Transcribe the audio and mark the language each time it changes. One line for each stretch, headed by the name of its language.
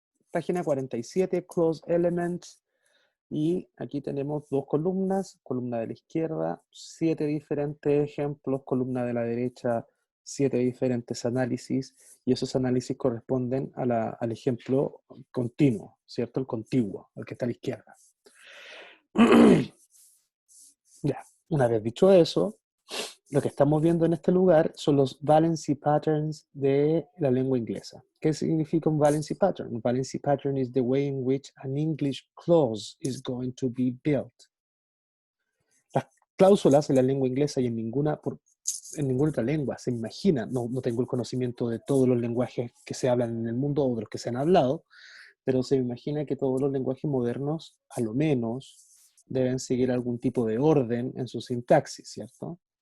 Spanish: Página 47, Close Elements. Y aquí tenemos dos columnas, columna de la izquierda, 7 diferentes ejemplos, columna de la derecha, 7 diferentes análisis, y esos análisis corresponden al ejemplo continuo, ¿cierto? El contiguo, el que está a la izquierda. Ya, Una vez dicho eso, lo que estamos viendo en este lugar son los valency patterns de la lengua inglesa. ¿Qué significa un valency pattern?
English: Un valency pattern is the way in which an English clause is going to be built.
Spanish: Las cláusulas en la lengua inglesa y en ninguna otra lengua se imagina, no tengo el conocimiento de todos los lenguajes que se hablan en el mundo o de los que se han hablado, pero se imagina que todos los lenguajes modernos, a lo menos, deben seguir algún tipo de orden en su sintaxis, ¿cierto?